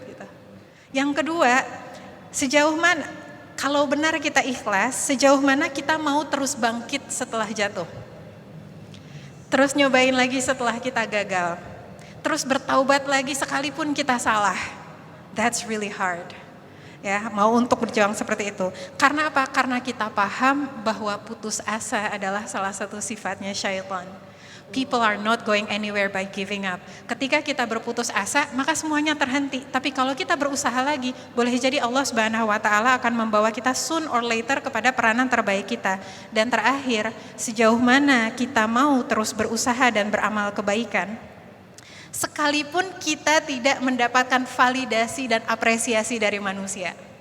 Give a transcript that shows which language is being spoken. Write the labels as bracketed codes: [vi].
[id] Gitu. Yang kedua, sejauh mana, kalau benar kita ikhlas, sejauh mana kita mau terus bangkit setelah jatuh, terus nyobain lagi setelah kita gagal, terus bertaubat lagi sekalipun kita salah. [en] That's really hard. [id] Ya, mau untuk berjuang seperti itu. Karena apa? Karena kita paham bahwa putus asa adalah salah satu sifatnya syaitan. [en] People are not going anywhere by giving up. [id] Ketika kita berputus asa, maka semuanya terhenti. Tapi kalau kita berusaha lagi, boleh jadi Allah Subhanahu wa taala akan membawa kita [en] soon or later [id] kepada peranan terbaik kita. Dan terakhir, sejauh mana kita mau terus berusaha dan beramal kebaikan, sekalipun kita tidak mendapatkan validasi dan apresiasi dari manusia.